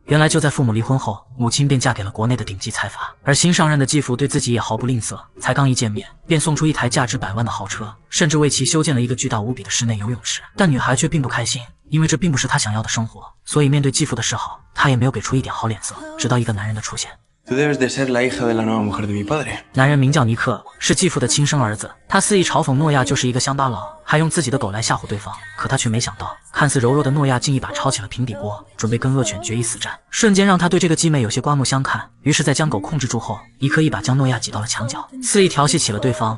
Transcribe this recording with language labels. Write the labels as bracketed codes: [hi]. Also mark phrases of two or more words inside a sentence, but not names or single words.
[zh] 原来就在父母离婚后，母亲便嫁给了国内的顶级财阀，而新上任的继父对自己也毫不吝啬，才刚一见面，便送出一台价值100万的豪车，甚至为其修建了一个巨大无比的室内游泳池。但女孩却并不开心，因为这并不是她想要的生活，所以面对继父的示好，她也没有给出一点好脸色。直到一个男人的出现。 [es] Tú debes de ser la hija de la nueva mujer de mi padre。 [zh] 男人名叫尼克，是继父的亲生儿子。他肆意嘲讽诺亚就是一个乡巴佬，还用自己的狗来吓唬对方。可他却没想到，看似柔弱的诺亚竟一把抄起了平底锅，准备跟恶犬决一死战。瞬间让他对这个继妹有些刮目相看。于是，在将狗控制住后，尼克一把将诺亚挤到了墙角，肆意调戏起了对方。